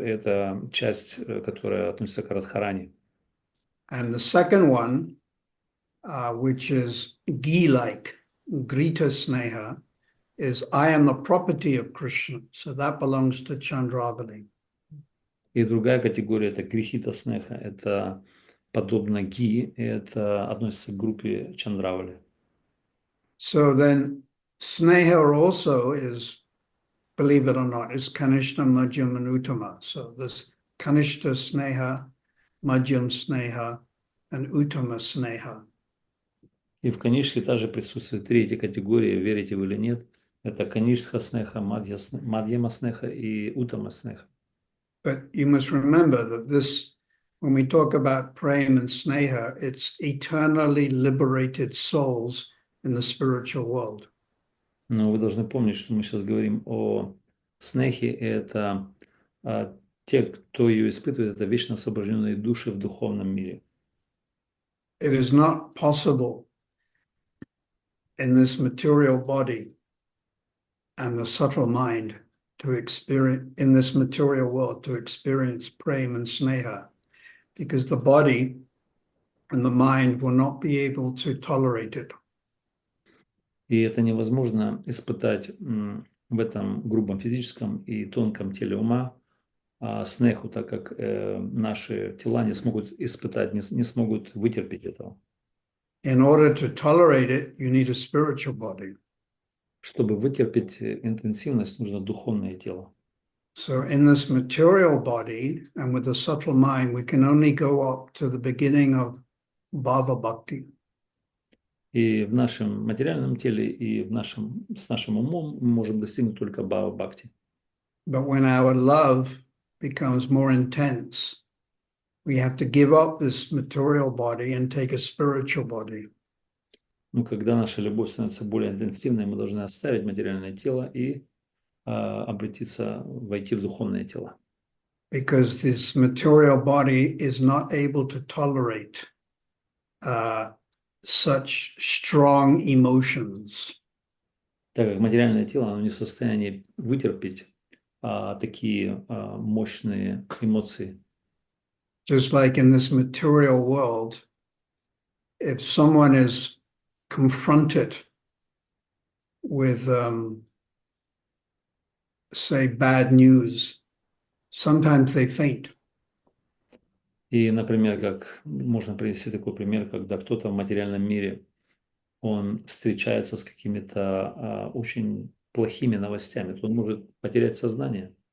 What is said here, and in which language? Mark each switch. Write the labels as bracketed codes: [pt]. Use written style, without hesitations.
[ru] Это часть, которая относится к Радхарани. [en] And the second one, which is ghee-like, Grita Sneha, is I am the property of Krishna. So that belongs to Chandravali. [ru] И другая категория – это грехита снеха. Это подобно ги, и это относится к группе Чандравали. [en] So then Sneha also is, believe it or not, is Kanishta, Madhyam, and Uttama. So this Kanishta Sneha, Madhyam Sneha, and Uttama Sneha. [ru] И в Канишхе также присутствуют три эти категории, верите вы или нет. Это Канишха снеха, Мадьяма снеха и Уттама снеха. [en] But you must remember that this, when we talk about prem and sneha, it's eternally liberated souls in the spiritual world. [ru] Но вы должны помнить, что мы сейчас говорим о снехе. Это те, кто ее испытывает, это вечно освобожденные души в духовном мире. [en] It is not possible in this material body and the subtle mind to experience, in this material world, to experience prem and sneha, because the body and the mind will not be able to tolerate it. [ru] И это невозможно испытать в этом грубом физическом и тонком теле ума снеху, так как наши тела не смогут испытать, не смогут вытерпеть этого. [en] In order to tolerate it, you need a spiritual body. [ru] Чтобы вытерпеть интенсивность, нужно духовное тело. [en] So in this material body and with the subtle mind, we can only go up to the beginning of bhava bhakti. [ru] И в нашем материальном теле, и с нашим умом мы можем достигнуть только бхава бхакти. [en] But when our love becomes more intense, we have to give up this material body and take a spiritual body. [ru] Но когда наша любовь становится более интенсивной, мы должны оставить материальное тело и войти в духовное тело. [en] Because this material body is not able to tolerate such strong emotions. [ru] Так как материальное тело, оно не в состоянии вытерпеть такие мощные эмоции. [en] Just like in this material world, if someone is confronted with, say, bad news, sometimes they faint. [ru] И, например, как можно привести такой пример, когда кто-то в материальном мире, он встречается с какими-то очень плохими новостями, то он может потерять сознание.